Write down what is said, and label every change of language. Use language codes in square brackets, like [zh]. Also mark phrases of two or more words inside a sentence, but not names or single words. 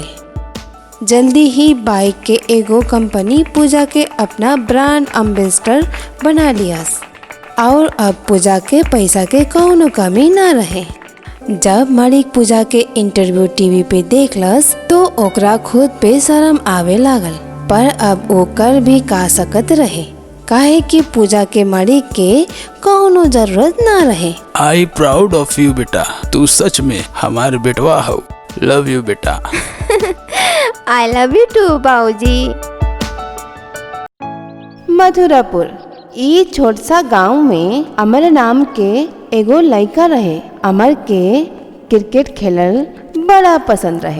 [bho] जल्दी ही बाइक के एगो कंपनी पूजा के अपना ब्रांड एम्बेसडर बना लियास और अब पूजा के पैसा के कौनो कमी ना रहे। जब मालिक पूजा के इंटरव्यू टीवी पे देखलस तो ओकरा खुद पे शर्म आवे लागल, पर अब वो कर भी का सकत रहे। काहे कि पूजा के मारी के कौनो जरूरत ना रहे। [en] I proud of you [bho] बेटा, तू सच में हमार बेटवा हो। [en] love you बेटा। I love you too बाबूजी। [bho] मथुरापुर ई छोट सा गांव में अमर नाम के एगो लड़का रहे। अमर के क्रिकेट खेलल बड़ा पसंद रहे।